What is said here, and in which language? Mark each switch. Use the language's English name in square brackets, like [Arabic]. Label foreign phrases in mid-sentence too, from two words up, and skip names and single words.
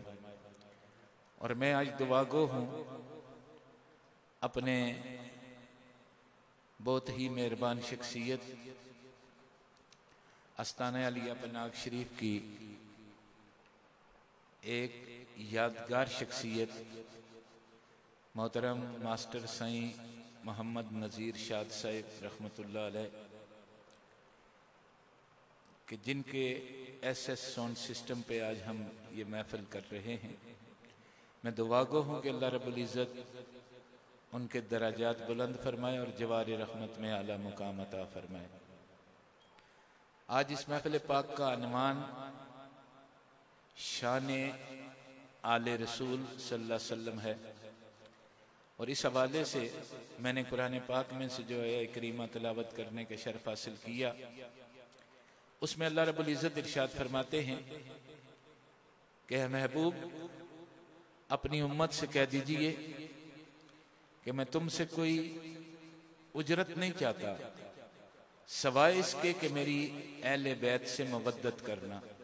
[Urdu] اور میں آج دعاگو ہوں اپنے بہت ہی مہربان شخصیت آستانہ عالیہ پناگ شریف کی ایک یادگار شخصیت محترم ماسٹر سائیں محمد نذیر شاد صاحب [Arabic] رحمة الله عليه [Urdu] کہ جن کے SS [English] sound system [Urdu] پہ آج ہم یہ محفل کر رہے ہیں. میں دعاگو ہوں کہ [Arabic] الله رب العزة [Urdu] ان کے درجات بلند فرمائے اور جوار رحمت میں اعلیٰ مقام عطا فرمائے. آج اس محفل پاک کا عنوان شان آل رسول [Arabic] صلى الله عليه وسلم [Urdu] ہے اور اس حوالے سے میں نے قرآن پاک میں سے جو ہے کریمہ تلاوت کرنے کے شرف حاصل کیا. اس میں [Arabic] الله رب العزة [Urdu] ارشاد فرماتے ہیں کہ محبوب اپنی امت سے کہہ دیجیے کہ میں تم سے کوئی اجرت نہیں چاہتا سوائے اس کے کہ میری اہل بیت سے مودت کرنا.